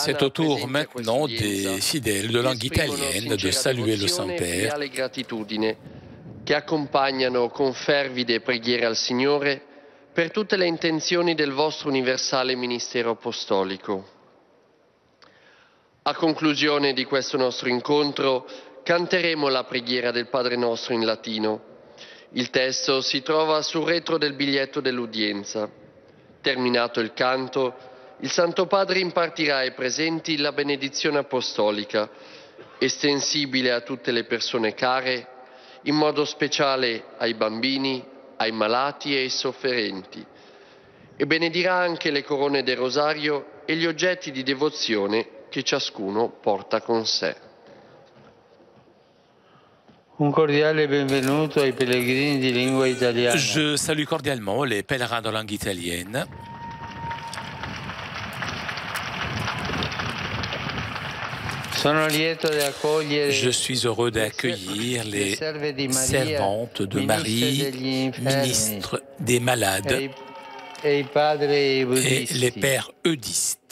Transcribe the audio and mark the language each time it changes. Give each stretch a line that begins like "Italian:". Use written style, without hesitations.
French: C'est au tour maintenant des fidèles de langue italienne de saluer le Saint-Père.
Italian: E gratitudine che accompagnano con fervide preghiere al Signore per tutte le intenzioni del vostro universale ministero apostolico. A conclusione di questo nostro incontro canteremo la preghiera del Padre nostro in latino. Il testo si trova sul retro del biglietto dell'udienza. Terminato il canto, il Santo Padre impartirà ai presenti la benedizione apostolica, estensibile a tutte le persone care, in modo speciale ai bambini, ai malati e ai sofferenti, e benedirà anche le corone del rosario e gli oggetti di devozione che ciascuno porta con sé. Un cordiale benvenuto ai pellegrini di lingua italiana.
French: Je salue cordialement les pèlerins de langue italienne. Je suis heureux d'accueillir les servantes de Marie, ministres des malades et les pères eudistes.